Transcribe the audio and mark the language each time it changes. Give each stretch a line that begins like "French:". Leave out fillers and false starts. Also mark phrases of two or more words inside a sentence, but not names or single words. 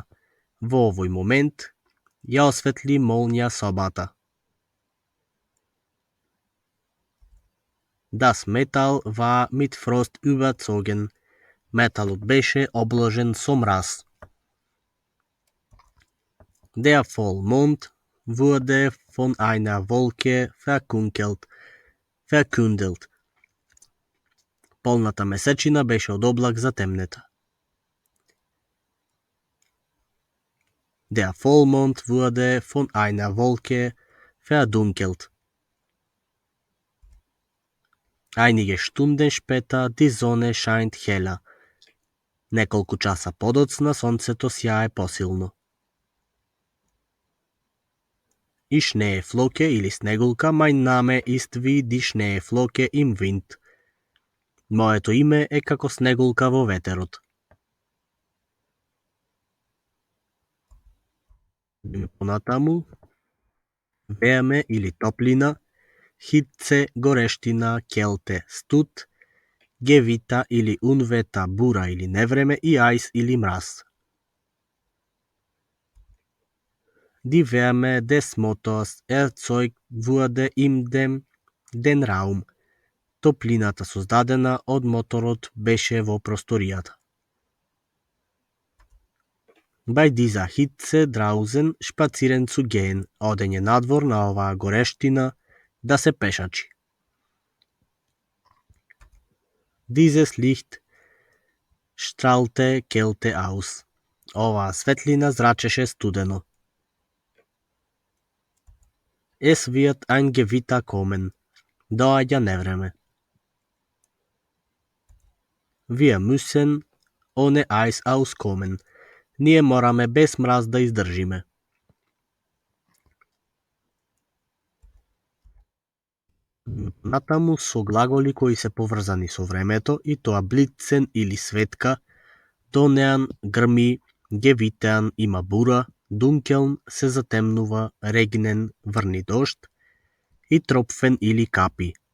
Macedonian: Во овој момент ја осветли молња собата.
German: Das Metall war mit Frost überzogen.
Macedonian: Металот беше обложен со мраз.
German: Der Vollmond wurde von einer Wolke verkündelt.
Macedonian: Полната месечина беше од облак затемнета.
German: Der Vollmond wurde von einer Wolke verdunkelt. Einige Stunden später, die Sonne scheint heller.
Macedonian: Неколку часа подоцна сонцето сјае посилно. И Schneeflocke или снегулка,
German: mein Name ist wie die Schneeflocke im Wind.
Macedonian: Моето име е како снегулка во ветерот. Понатаму, Wärme или топлина, Hitze, горештина, Kälte, студ, Gewitter или Unwetter, бура или невреме и Eis или мраз.
German: Die Wärme des Motors erzeugt wurde den Raum.
Macedonian: Топлината, создадена од моторот, беше во просторијата.
German: Bei dieser Hitze draußen spazieren zu gehen,
Macedonian: одење надвор на оваа горештина да се пешачи.
German: Dieses Licht strahlte Kälte aus.
Macedonian: Оваа светлина зрачеше студено.
German: Es wird ein Gewitter kommen.
Macedonian: Доаѓа невреме.
German: Wir müssen ohne Eis auskommen.
Macedonian: Ние мораме без мраз да издржиме. Натаму со глаголи кои се поврзани со времето, и тоа блицен или светка, донеан грми, гевитеан има бура, дункелн се затемнува, регнен врни дожд и тропфен или капи.